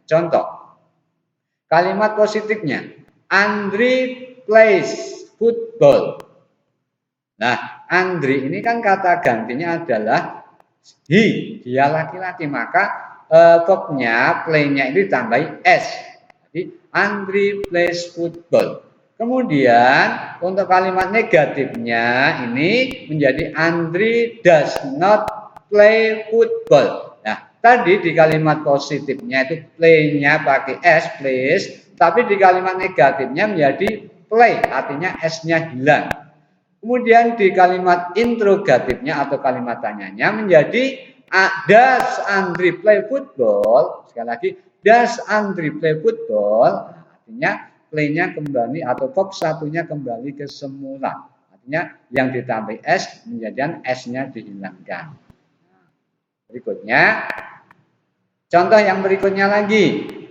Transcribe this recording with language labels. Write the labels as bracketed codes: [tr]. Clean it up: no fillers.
[id] Contoh, kalimat positifnya, [en] Andri plays football. [id] Nah, Andri ini kan kata gantinya adalah he, dia laki-laki, maka verbnya, play-nya ini ditambahi s. [en] Jadi Andri plays football. [id] Kemudian untuk kalimat negatifnya ini menjadi [en] Andri does not play football. [id] Nah, tadi di kalimat positifnya itu play-nya pakai s, plays, tapi di kalimat negatifnya menjadi play, artinya s-nya hilang. Kemudian di kalimat interrogatifnya atau kalimat tanyanya menjadi [en] does Andri play football? Sekali lagi, does Andri play football? [id] Artinya play-nya kembali atau verb satunya kembali ke semula. Artinya yang ditambah s menjadikan s-nya dihilangkan. Berikutnya, contoh yang berikutnya lagi.